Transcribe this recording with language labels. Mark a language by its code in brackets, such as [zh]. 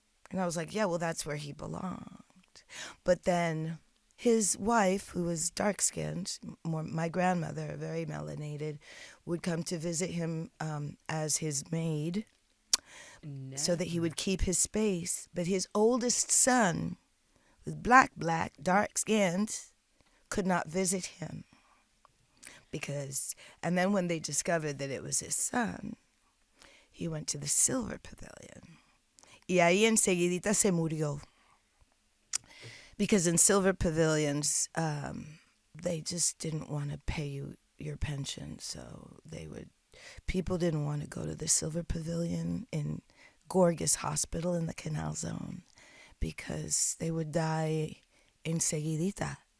[en] And I was like, yeah, well, that's where he belonged. But then his wife, who was dark-skinned, my grandmother, very melanated, would come to visit him as his maid so that he would keep his space. But his oldest son, was black, dark-skinned, could not visit him. And then when they discovered that it was his son, he went to the silver pavilion. [es] Y ahí enseguidita se murió. [en] Because in silver pavilions, they just didn't want to pay you your pension. So people didn't want to go to the silver pavilion in Gorgas Hospital in the Canal Zone because they would die enseguidita.